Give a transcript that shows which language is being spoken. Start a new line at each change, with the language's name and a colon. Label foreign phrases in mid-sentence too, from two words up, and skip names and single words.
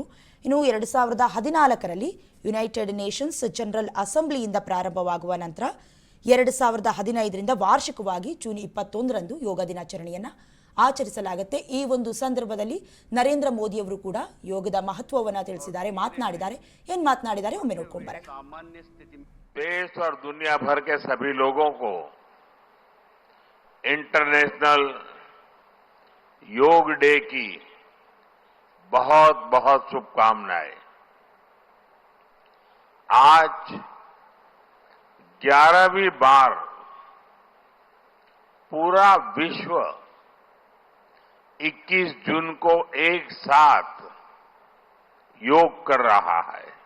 Kannada: ಇನ್ನು 2014ರಲ್ಲಿ ಯುನೈಟೆಡ್ ನೇಷನ್ಸ್ ಜನರಲ್ ಅಸೆಂಬ್ಲಿಯಿಂದ ಪ್ರಾರಂಭವಾಗುವ ನಂತರ 2015ರಿಂದ ವಾರ್ಷಿಕವಾಗಿ ಜೂನ್ 21ರಂದು ಯೋಗ ದಿನಾಚರಣೆಯನ್ನು ಆಚರಿಸಲಾಗುತ್ತೆ. ಈ ಒಂದು ಸಂದರ್ಭದಲ್ಲಿ ನರೇಂದ್ರ ಮೋದಿಯವರು ಕೂಡ ಯೋಗದ ಮಹತ್ವವನ್ನು ತಿಳಿಸಿದ್ದಾರೆ, ಮಾತನಾಡಿದ್ದಾರೆ. ಏನು ಮಾತನಾಡಿದ್ದಾರೆ ಒಮ್ಮೆ ನೋಡ್ಕೊಂಡ್ಬರೋಣ.
Hindi: देश और दुनिया भर के सभी लोगों को इंटरनेशनल योग डे की बहुत बहुत शुभकामनाएं। आज 11वीं बार पूरा विश्व 21 जून को एक साथ योग कर रहा है।